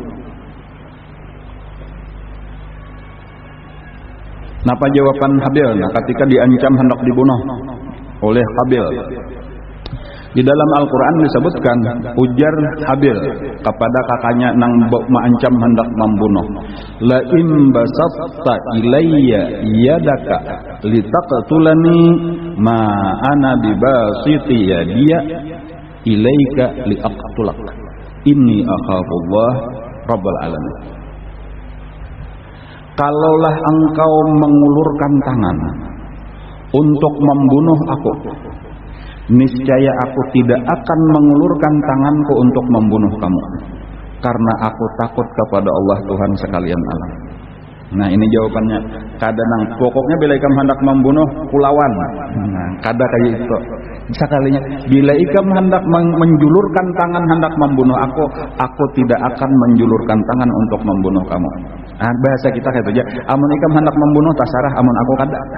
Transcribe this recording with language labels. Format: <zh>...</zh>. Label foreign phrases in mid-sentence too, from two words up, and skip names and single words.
<bjn>Napa jawaban Habil? Nah, ketika diancam hendak dibunuh oleh Qabil. Di dalam Al-Quran disebutkan ujar Habil kepada kakaknya nang mengancam hendak membunuh.</bjn> <ar>لئن بسطت إلي يدك لتقتلني ما أنا بباسط يدي إليك لأقتلك. إني أخاف الله رب العالمين.</ar> <id>Kalaulah engkau mengulurkan tangan untuk membunuh aku, niscaya aku tidak akan mengulurkan tanganku untuk membunuh kamu, karena aku takut kepada Allah Tuhan sekalian alam.</id> <bjn>Nah, ini jawabannya. Kadang pokoknya bila ikam hendak membunuh kulawan. Nah, kada kayak itu. Sekalinya bila ikam hendak menjulurkan tangan hendak membunuh aku tidak akan menjulurkan tangan untuk membunuh kamu. Nah, bahasa kita kayak aja. Amun ikam hendak membunuh tasarah, amun aku kada.</bjn>